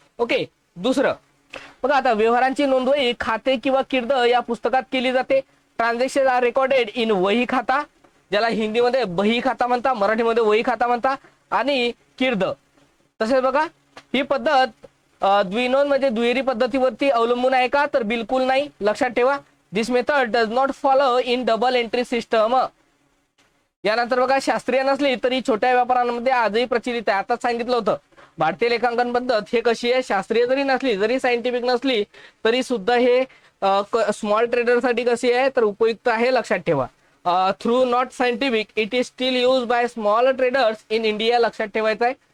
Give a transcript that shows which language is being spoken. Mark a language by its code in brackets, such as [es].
[mr] Okay, दुसरं बघा आता व्यवहारांची नोंदवही खाते किंवा किर्द या पुस्तकात केली जाते. [en] transaction are recorded in vahi khata, [mr] ज्याला हिंदीमध्ये बही खाता म्हणता, मराठीमध्ये वही खाता म्हणता, आणि किर्द. तसेच बघा ही पद्धत द्विनोंद म्हणजे दुहेरी पद्धतीवरती अवलंबून आहे का, तर बिलकुल नाही. लक्षात ठेवा [en] This method does not follow in double entry system. [mr] यानंतर बघा शास्त्रीय नसली तरी छोट्या व्यापाऱ्यांमध्ये आजही प्रचलित आहे. आताच सांगितलं होतं भारतीय लेखांकन पद्धत हे कशी आहे, शास्त्रीय जरी नसली, जरी सायंटिफिक नसली तरी सुद्धा हे स्मॉल ट्रेडरसाठी कशी आहे तर उपयुक्त आहे. लक्षात ठेवा [en] Through not scientific it is still use by small traders in India. [mr] लक्षात ठेवायचं आहे.